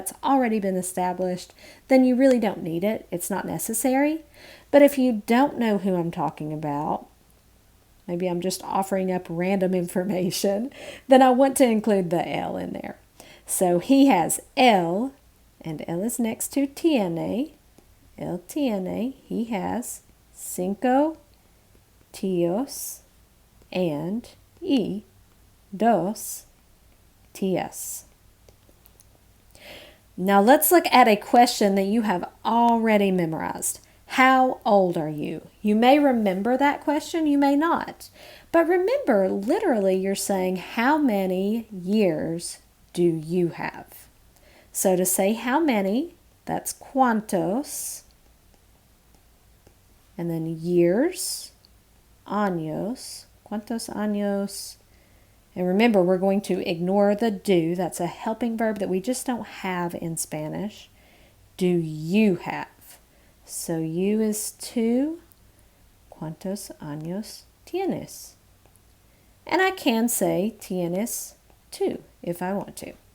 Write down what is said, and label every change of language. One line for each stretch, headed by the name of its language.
English: That's already been established. Then you really don't need it. It's not necessary. But if you don't know who I'm talking about, maybe I'm just offering up random information, then I want to include the L in there. So he has L, and L is next to tiene.
Spanish: Él tiene,
English: he has 5 tíos and dos tías. Now let's look at a question that you have already memorized. How old are you? You may remember that question, you may not. But remember, literally you're saying how many years do you have? So to say how many, that's cuantos. And then years, años, cuántos años. And remember, we're going to ignore the do. That's a helping verb that we just don't have in Spanish. Do you have? So you is 2.
Spanish: ¿Cuántos años tienes? And I can say tienes 2 if I want to.